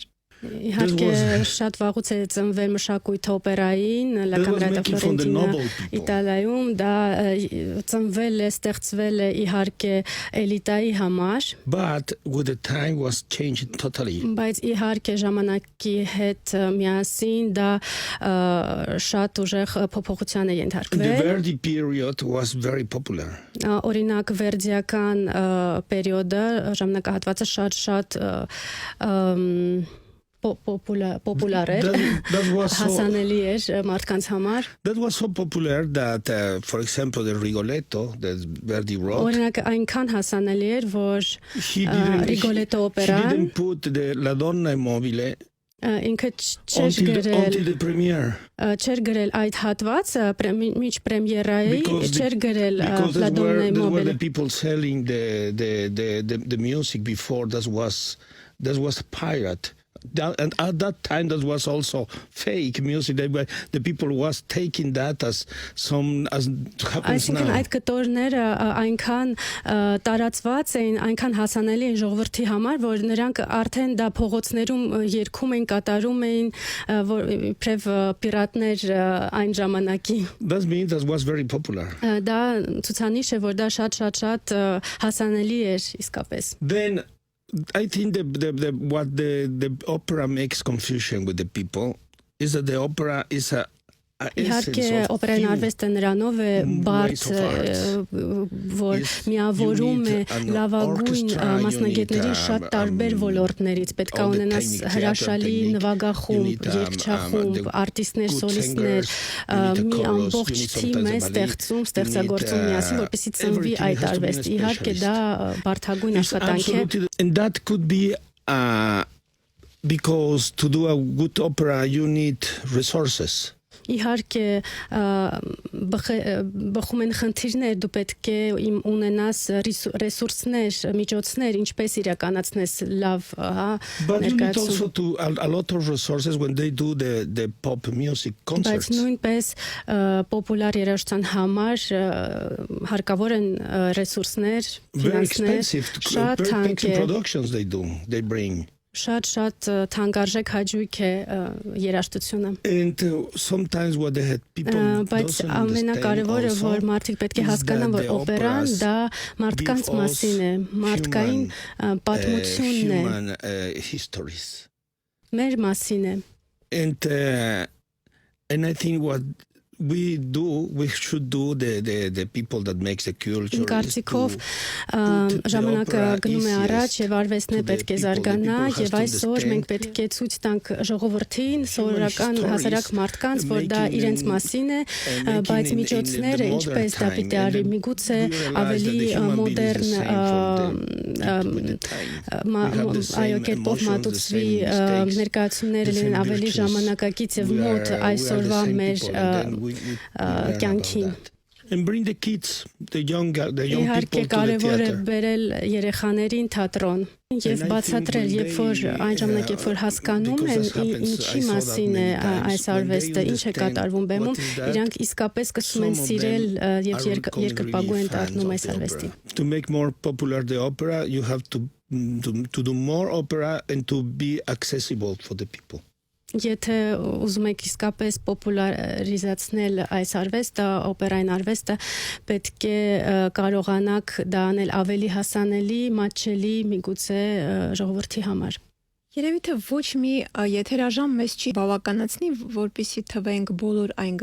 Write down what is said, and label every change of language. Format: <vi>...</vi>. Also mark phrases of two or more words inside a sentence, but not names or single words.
<hy>Իհարկե շատ վաղուց է ծնվել մշակույթը օպերային, La Camera da Florentina Իտալիայում, դա ծնվել է, ստեղծվել է իհարկե էլիտայի համար,</hy> <en>But with the time was changed totally.</en> <hy>բայց իհարկե ժամանակի հետ միասին դա շատ ուժեղ փոփոխության է</hy> <en>The</en> <hy>ենթարկվել։</hy> <en>Verdi period was very popular.</en> <hy>Օրինակ վերդիական պերիոդը ժամանակահատվածը շատ պոպուլար էր,</hy> <en>That was so,</en> <hy>հասանելի էր մարդկանց համար։</hy> <en>that was so popular that, for example, the Rigoletto, that Verdi wrote,</en> <hy>Օրինակ այնքան հասանելի էր, որ</hy> <en>he</en> <hy>Rigoletto</hy> <en>he</en> <hy>օպերան</hy> <en>didn't put la donna immobile</en> <hy>ինքը</hy> <en>until the premiere.</en> <hy>չէր գրել այդ հատվածը միջ պրեմիերայի, չէր գրել</hy> <en>Because</en> <hy>La</hy> <en>that's</en> <hy>Donna</hy> <en>where</en> <hy>Immobile։</hy> <en>the people selling the music before. That was a pirate. And at that time, that was also fake music. The people was taking that as happens</en> <hy>Այսինքն</hy> <en>now.</en> <hy>այդ կտորները այնքան տարածված էին, այնքան հասանելի են ժողովրդի համար, որ նրանք արդեն դա փողոցներում երգում էին, կատարում էին, որ իբրև պիրատներ այն ժամանակի։</hy> <en>That means that was very popular.</en> <hy>Դա ցուցանիշ է, որ դա շատ հասանելի էր իսկապես։</hy> <en>Then I think what the opera makes confusion with the people is that the opera is a</en> <hy>Իհարկե օպերային արվեստը նրանով է բարդ, որ միավորում է լավագույն մասնագետներին շատ տարբեր ոլորտներից, պետք է ունենաս հրաշալի նվագախումբ, երգչախումբ, արտիստներ, սոլիստներ, մի ամբողջ թիմ է ստեղծում, ստեղծագործում միասին, որպեսզի ծնվի այդ արվեստը։ Իհարկե դա բարդագույն աշխատանք է։</hy> <en>And that could be because to do a good opera you need resources.</en> <hy>Իհարկե բխում են խնդիրներ, դու պետք է ունենաս ռեսուրսներ, միջոցներ, ինչպես իրականացնես լավ,</hy> <en>But you need also a lot of resources when they do the pop music concerts.</en> <hy>Բայց նույնպես պոպուլար երաժշտության համար հարկավոր են ռեսուրսներ,</hy> <en>Very</en> <hy>ֆինանսներ,</hy> <en>expensive,</en> <hy>շատ</hy> <en>very</en> <hy>թանկ</hy> <en>expensive</en> <hy>է,</hy> <en>productions they bring.</en> <hy>շատ թանկարժեք հաճույք է երաժշտությունը։</hy> <en>And sometimes what they had people</en> <hy>Բայց</hy> <en>doesn't</en> <hy>ամենակարևորը</hy> <en>understand</en> <hy>որ մարդիկ պետք է հասկանան որ օպերան դա մարդկանց մասին է, մարդկային պատմությունն է,</hy> <en>human histories.</en> <hy>մեր մասին է։</hy> <en>And I think what we should do the people that makes the culture.</en> <hy>Կարծիքով ժամանակը գնում է առաջ եւ արվեստն է պետք է զարգանա եւ այսօր մենք պետք է ցույց տանք ժողովրդին, սովորական հասարակ մարդկանց, որ դա իրենց մասին է, բայց միջոցները ինչպես դա պիտի արի, միգուցե ավելի մոդեռն այո կերպով մատուցվի ներկայացումները լինեն ավելի ժամանակակից եւ մոտ այսօրվա մեր կյանքին։</hy> <en>And bring the kids, the young people</en> <hy>Իհարկե</hy> <en>to the</en> <hy>կարևոր է</hy> <en>theater.</en> <hy>բերել երեխաներին թատրոն եւ բացատրել, երբ որ այն ժամանակ երբ որ հասկանում են ինչի մասին է այս արվեստը, ինչ է կատարվում բեմում, իրանք իսկապես սկսում են սիրել եւ երկրպագու են դառնում այս արվեստին։</hy> <en>To make more popular the opera, you have to do more opera and to be accessible for the people.</en> <hy>Եթե ուզում եք իսկապես պոպուլարիզացնել այս արվեստը, օպերային արվեստը, պետք է կարողանաք դա անել ավելի հասանելի, մատչելի միգուցե ժողովրդի համար։ Երևի թե ոչ մի եթերաժամ մեզ չի բավականացնի, որպեսզի թվենք բոլոր այն</hy>